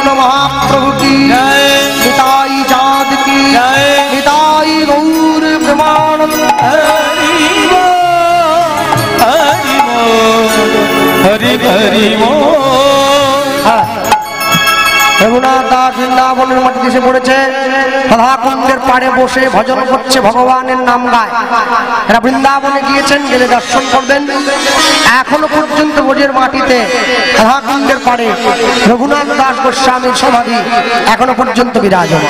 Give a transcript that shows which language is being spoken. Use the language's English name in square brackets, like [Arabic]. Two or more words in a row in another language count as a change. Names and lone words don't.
[Hindi] महाप्रभु की जय। निताई चाँद की जय। निताई गौर प्रेमानंद। हरि बोल, हरि बोल, हरि हरि बोल। [Bangla] रघुनाथ दास বৃন্দাবনের মাটিতে এসে পড়েছে, রাধাকুণ্ডের পাড়ে বসে ভজন করছে, ভগবানের নাম গায়। এরা বৃন্দাবনে গিয়েছেন, গেলে দর্শন করবেন। এখনো পর্যন্ত ব্রজের মাটিতে রাধাকুণ্ডের পাড়ে রঘুনাথ দাস গোস্বামীর সমাধি এখনো পর্যন্ত বিরাজমান।